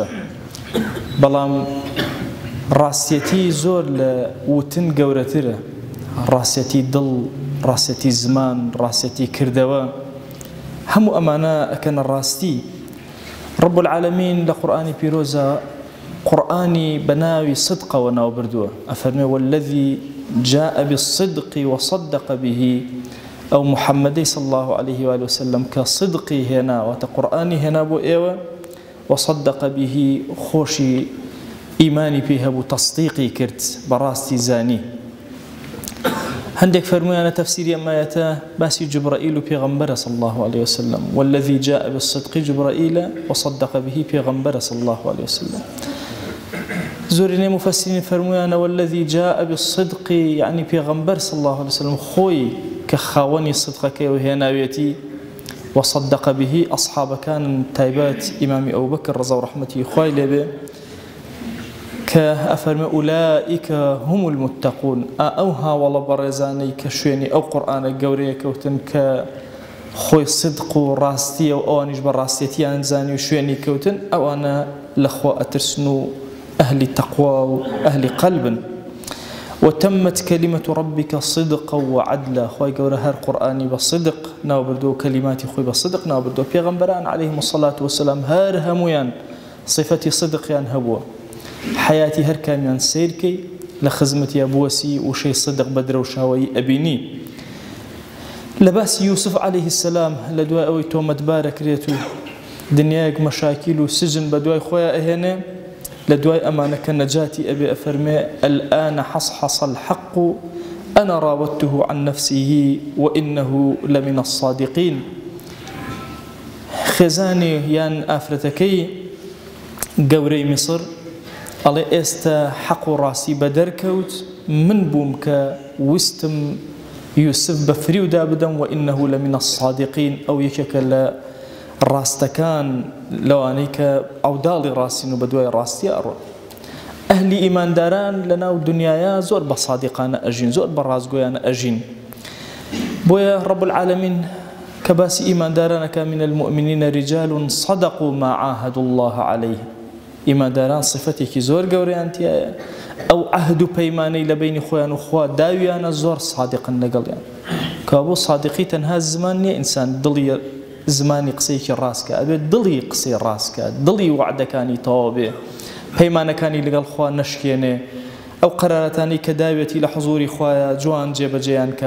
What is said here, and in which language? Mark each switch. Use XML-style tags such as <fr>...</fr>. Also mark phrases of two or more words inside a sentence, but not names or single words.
<ckb>بەڵام ڕاستیەتی زۆر لە وتن گەورەترە. ڕاستیەتی دڵ، ڕاستیەتی زمان، ڕاستیەتی کردەوە، هەموو ئەمانە ئەکەنە ڕاستی.</ckb> <ar>رب العالمین</ar> <ckb>لە قورئانی پیرۆزە قورئانی بەناوی صدقەوە ناو بردووە.</ckb> <ar>ئەفەرمێ والذي جاء بالصدق وصدق به،</ar> <ckb>ئەو محەممەدەی</ckb> <ar>صلی الله عليه وآله وسلم</ar> <ckb>کە صدقی هێنا، واتە قورئانی هێنا بۆ ئێوە،</ckb> <ar>وصدق به</ar> <ckb>خۆشی ئیمانی پێی هەبوو، تەصدیقی کرد، بەڕاستی زانی. هەندێک فەرموویانە تەفسیری ئەم ئایەتە باسی جبرائیل و پێغەمبەرە</ckb> <ar>صلی الله عليه وسلم. والذي جاء بالصدق جبرائیل وصدق به پێغەمبەرە صلی الله عليه وسلم.</ar> <ckb>زۆرینەی مفەسرین فەرموویانە</ckb> <ar>والذي جاء بالصدق</ar> <ckb>یعنی پێغەمبەر</ckb> <ar>صلی الله عليه وسلم</ar> <ckb>خۆی کە خاوەنی صدقەکەی و هێناوێتی،</ckb> <ar>وصدق به</ar> <ckb>ئەصحابەکان تایبەت ئیمامی ئەوبەکر ڕەزا و ڕەحمەتی خوای لێبێ کە ئەفەرمێ</ckb> <ar>ئولائیکە هم المتقون،</ar> <ckb>ئەو هاوڵە بەڕێزانەی کە شوێنی ئەو قورئانە گەورەیە کەوتن کە خۆی صدق و ڕاستیە و ئەوانیش بە ڕاستیەتیان زانی و شوێنی کەوتن، ئەوانە لەخوا ئەترسن و ئەهلی تەقوا و ئەهلی قەلبن.</ckb> <ar>وتمت كلمة ربك صدقا وعدلا.</ar> <ckb>خوای گەورە هەر قورئانی بە صدق ناو بردو و کەلیماتی خۆی بە صدق ناو بردو. پێغەمبەران</ckb> <ar>عليهم الصلاة والسلام</ar> <ckb>هەر هەمویان صفەتی صدقیان هەبووە. حیاتی هەر کامیان سیرکەی لە خزمەتیە بوەسی وشەی صدق بە درەوشاوەیی ئەبینی. لە باسی یوسف عليه السلام لە دوای ئەوەی تۆمەتبارە کرێت و دنیایەک مەشاکیل و سجن بە دوای خۆیان ئەهێنێ، لە دوای ئەمانە کە نەجاتی ئەبێ ئەفەرمێ</ckb> <ar>الآن حصحص الحق أنا راودته عن نفسه وإنه لمن الصادقين.</ar> <ckb>خێزانی یان ئافرەتەکەی گەورەی میسر ئەڵێ ئێستا حەق و ڕاستی بەدەرکەوت، من بووم کە وستم یوسف بە فریودا بدەم،</ckb> <ar>وإنه لمن الصادقين،</ar> <ckb>ئەو یەکێکە لە ڕاستەکان لەوانەی کە ئەوداڵی ڕاستین و بە دوای ڕاستی ئەڕۆن. ئەهلی ئیمانداران لە ناو دنیاە زۆر بە صادقانە ئەژین، زۆر بە ڕازگۆیانە ئەژین.</ckb> <ar>بۆیە رب العالمین</ar> <ckb>کە باسی ئیماندارانەکە</ckb> <ar>من المؤمنین رجال صدقوا ما عاهدوا الله عليه.</ar> <ckb>ئیمانداران صفەتێکی زۆر گەورەیان تایە، ئەو عەهد و پەیمانەی لە بینی خۆیان و خوا داویانە زۆر صادقن لەگەڵیان. کە بۆ صادقی تەنها زمان نییە ئینسان دڵی زمانی قسەیەکی ڕاستکە، ئەبێت دڵی قسەی ڕاستکە، دڵی وعدەکانی تەواو بێ، پەیمانەکانی لەگەڵ خوا نەشکێنێ، ئەو قەرارەتانی کە داوێتی لە حوزوری خوایە جوان جێبەجێیان کە.</ckb>